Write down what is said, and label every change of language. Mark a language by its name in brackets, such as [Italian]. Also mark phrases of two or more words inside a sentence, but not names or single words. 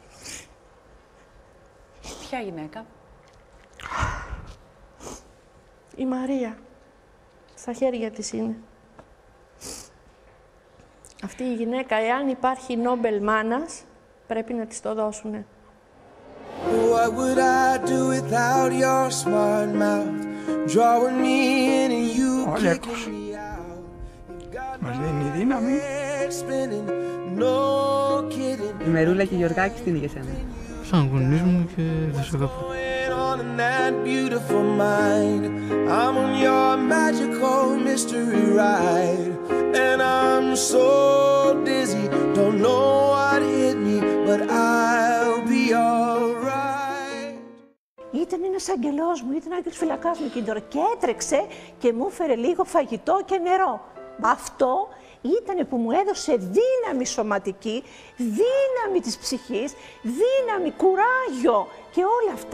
[Greek] Ποια γυναίκα? Η Μαρία. Στα χέρια της είναι. Αυτή η γυναίκα, εάν υπάρχει Νόμπελ μάνας, πρέπει να της το δώσουνε. [English] What would I do without your smart mouth? Drawing me in and you kicking me out. [Greek] Μας δίνει δύναμη. [English] No kidding. [Greek] Η Μερούλα και η Γιωργάκη τι είναι για σένα? Σαν γονείς μου και δεν σε αγαπώ. [English] On that beautiful mind, I'm on your magical mystery ride, and I'm so dizzy, don't know what hit me, but I'll be alright. [Greek] Ήταν ένας αγγελός μου, ήταν άγγελος φυλακάς μου εκείνη τώρα και έτρεξε και μου έφερε λίγο φαγητό και νερό. Αυτό ήτανε που μου έδωσε δύναμη σωματική, δύναμη της ψυχής, δύναμη, κουράγιο και όλα αυτά.